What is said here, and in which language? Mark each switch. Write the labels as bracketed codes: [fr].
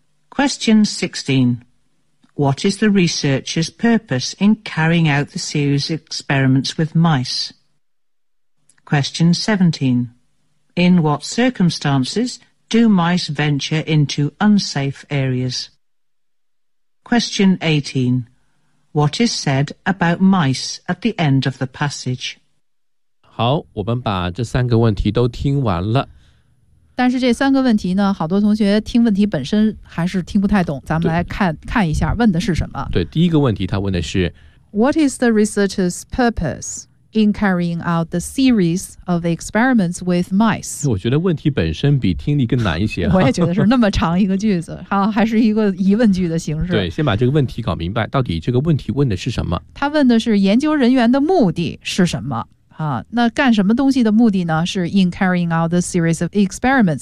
[en] Question 16. What is the researcher's purpose in carrying out the series of experiments with mice? Question 17. In what circumstances do mice venture into unsafe areas? Question 18. What is said about mice at the end of the passage? [zh] 好，我们把这三个问题都听完了。但是这三个问题呢，好多同学听问题本身还是听不太懂，咱们来看看一下问的是什么。对，第一个问题他问的是 [en] What is the researcher's purpose? In carrying out the series of experiments with mice. [zh] 我觉得问题本身比听力更难一些。我也觉得是那么长一个句子，好，还是一个疑问句的形式。对，先把这个问题搞明白，到底这个问题问的是什么？他问的是研究人员的目的是什么？啊，那干什么东西的目的呢？是 [en] in carrying out this series of experiments.